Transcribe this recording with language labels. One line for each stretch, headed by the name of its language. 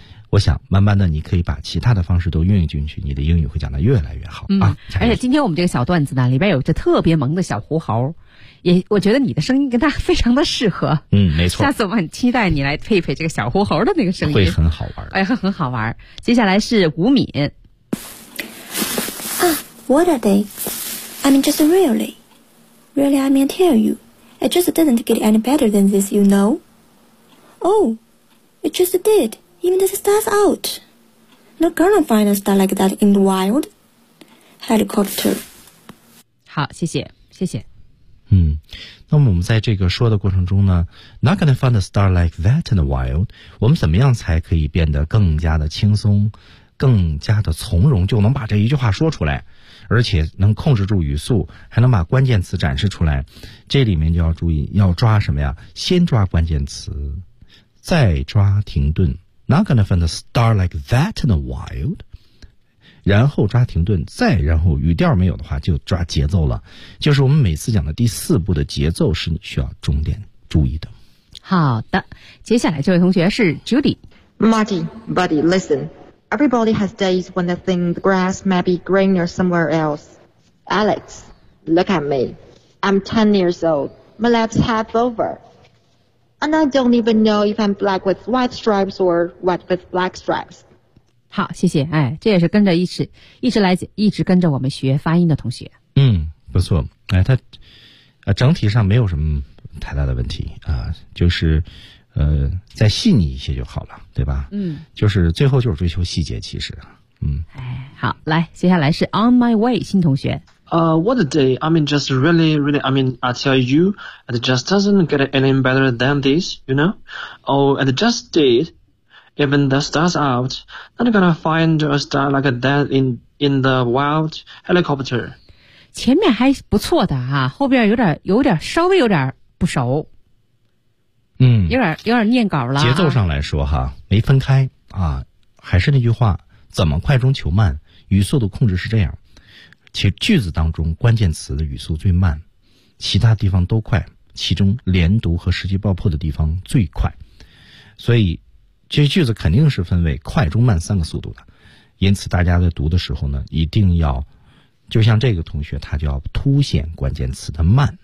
Chinese: 我想慢慢的你可以把其他的方式都运用进去，你的英语会讲得越来越好、嗯、而且今天我们这个小段子呢里边有着特别萌的小狐猴，也我觉得你的声音跟他非常的适合。嗯，没错，下次我很期待你来配配这个小狐猴的那个声音，会很好玩。哎，很好玩。接下来是吴敏。
English: 啊、what a day. I mean just really I mean tell youIt just didn't get any better than this, you know. Oh, it just did. Even the stars out. Not gonna find a star like that in the wild. Helicopter.
Chinese: 好，谢谢，谢谢。嗯，那么我们在这个说的过程中呢 ，
English: Not gonna find a star like that in the wild.
Chinese: 我们怎么样才可以变得更加的轻松，更加的从容，就能把这一句话说出来？而且能控制住语速，还能把关键词展示出来，这里面就要注意，要抓什么呀？先抓关键词，再抓停顿。
English: Not gonna find a star like that in the wild。
Chinese: 然后抓停顿，再然后语调没有的话，就抓节奏了。就是我们每次讲的第四步的节奏是你需要重点注意的。好的，接下来这位同学是 Judy。
English: Marty, buddy, listen. Everybody has days when they think the grass might be greener somewhere else. Alex, look at me. I'm 10 years old. My life's half over. And I don't even know if I'm black with white stripes or white with black stripes.
Chinese: 好，谢谢。哎，这也是跟着一直跟着我们学发音的同学。嗯，不错。哎，他整体上没有什么太大的问题啊，就是再细腻一些就好了，对吧？嗯，就是最后就是追求细节，其实。嗯，好，来，接下来是 On My Way 新同学。
English: What a day! I mean, just really, really. I mean, I tell you, it just doesn't get any better than this, you know? Oh, it just did. Even the stars out, not gonna find a star like that in the wild helicopter.
Chinese: 前面还不错的哈、啊，后边有点稍微有点不熟。嗯，有点念稿了、啊。节奏上来说哈，没分开啊，还是那句话。怎么快中求慢，语速的控制是这样，且句子当中关键词的语速最慢，其他地方都快，其中连读和时机爆破的地方最快，所以这句子肯定是分为快中慢三个速度的，因此大家在读的时候呢，一定要就像这个同学他就要凸显关键词的慢，